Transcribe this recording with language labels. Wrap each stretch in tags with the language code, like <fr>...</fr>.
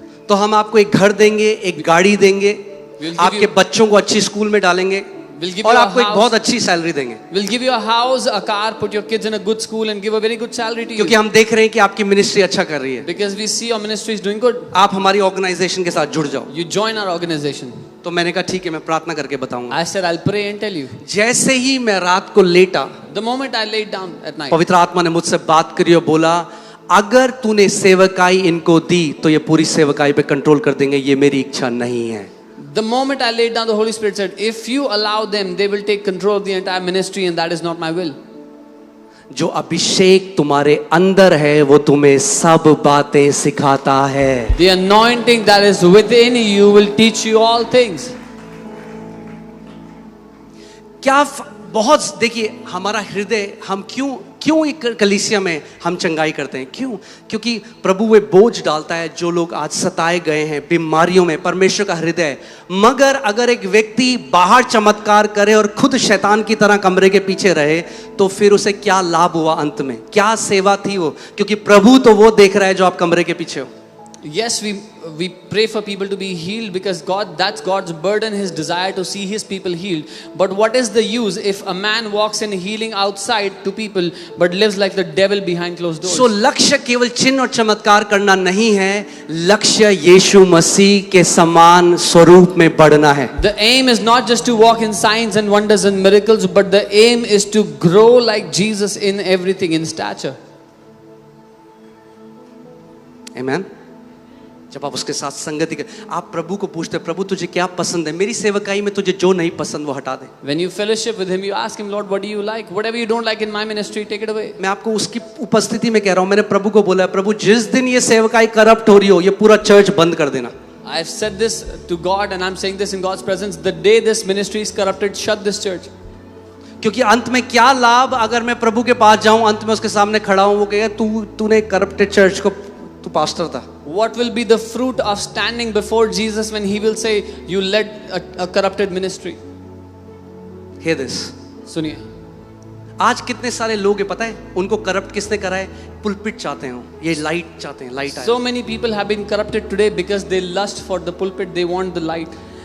<hi>तो हम आपको एक घर देंगे, एक गाड़ी देंगे,</hi> <en>We'll give</en> <hi>आपके</hi> <en>you-</en> <hi>बच्चों को अच्छी स्कूल में डालेंगे</hi> <en>We'll give</en> <hi>और</hi> <en>you a</en> <hi>आपको एक</hi> <en>house.</en> <hi>बहुत अच्छी सैलरी देंगे,</hi> <en>We'll give you a house, a car, put your kids in a good school and give a very good salary to</en> <hi>क्योंकि</hi> <en>you.</en> <hi>हम देख रहे हैं कि आपकी मिनिस्ट्री अच्छा कर रही है,</hi> <en>Because we see your ministry is doing good.</en> <hi>आप हमारी ऑर्गेनाइजेशन के साथ जुड़ जाओ।</hi> <en>You join our organization.</en> <hi>तो मैंने कहा ठीक है, मैं प्रार्थना करके बताऊंगा।</hi> <en>I said, I'll pray and tell you.</en> <hi>जैसे ही मैं रात को लेटा,</hi> <en>The moment I laid down at night,</en> <hi>पवित्र आत्मा ने मुझसे बात करी और बोला, अगर तूने सेवकाई इनको दी तो ये पूरी सेवकाई पे कंट्रोल कर देंगे, ये मेरी इच्छा नहीं है।</hi> <en>the moment I laid down, the Holy Spirit said, if you allow them, they will take control of the entire ministry and that is not my will.</en> <hi>जो अभिषेक तुम्हारे अंदर है वो तुम्हें सब बातें सिखाता है।</hi> <en>The anointing that is within you will teach you all things.</en> <hi>बहुत देखिए, हमारा हृदय, हम क्यों एक कलीसिया में हम चंगाई करते हैं, क्योंकि प्रभु वे बोझ डालता है जो लोग आज सताए गए हैं बीमारियों में, परमेश्वर का हृदय। मगर अगर एक व्यक्ति बाहर चमत्कार करे और खुद शैतान की तरह कमरे के पीछे रहे तो फिर उसे क्या लाभ हुआ, अंत में क्या सेवा थी वो, क्योंकि प्रभु तो वो देख रहा है जो आप कमरे के पीछे हो।</hi> <en>Yes, we pray for people to be healed because that's God's burden, His desire to see His people healed. But what is the use if a man walks in healing outside to people but lives like the devil behind closed doors?</en> <hi>So लक्ष्य केवल चिन्ह और चमत्कार करना नहीं है, लक्ष्य यीशु मसीह के समान स्वरूप में बढ़ना है।</hi> <en>The aim is not just to walk in signs and wonders and miracles, but the aim is to grow like Jesus in everything, in stature. Amen.</en> <hi>जब आप उसके साथ संगति कर, आप प्रभु को पूछते, प्रभु तुझे क्या पसंद है, मेरी सेवकाई में तुझे जो नहीं पसंद वो हटा दे।</hi> <en>When you fellowship with Him, you ask Him, Lord, what do you like? Whatever you don't like in my ministry, take it away.</en> <hi>मैं आपको उसकी उपस्थिति में कह रहा हूँ, मैंने प्रभु को बोला, प्रभु जिस दिन ये सेवकाई करप्ट हो रही हो, ये पूरा चर्च बंद कर देना।</hi> <en>I've said this to God and I'm saying this in God's presence. The day this ministry is corrupted, shut this church.</en> <hi>क्योंकि अंत में क्या लाभ अगर मैं प्रभु के पास जाऊं, अंत में उसके सामने खड़ा हूं, वो कहेगा तूने करप्टेड चर्च को, तू पास्टर था।</hi> <en>What will be the fruit of standing before Jesus when He will say, you led a corrupted ministry? Hear this.</en> <hi>सुनिए, आज कितने सारे लोग हैं पता है, उनको करप्ट किसने करा है? पुलपिट चाहते हो, ये लाइट चाहते हैं, लाइट आए।</hi> <en>so many people have been corrupted today because they lust for the pulpit, they want the light.</en>